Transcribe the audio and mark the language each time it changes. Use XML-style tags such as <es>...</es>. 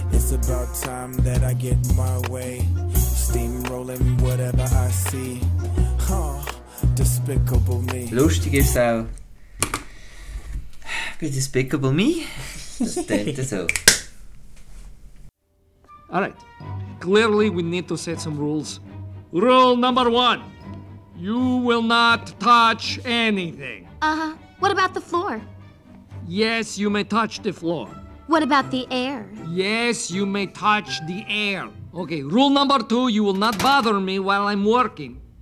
<en>About time that I get my way. Steamrolling whatever I see. Oh, Despicable Me.</en> <de>Lustig ist auch bei Despicable Me. Das denkt er so.</de> <en>Alright. Clearly we need to set some rules. Rule number one. You will not touch anything. What about the floor? Yes, you may touch the floor. What about the air? Yes, you may touch the air. Okay, rule number two, you will not bother me while I'm working.</en>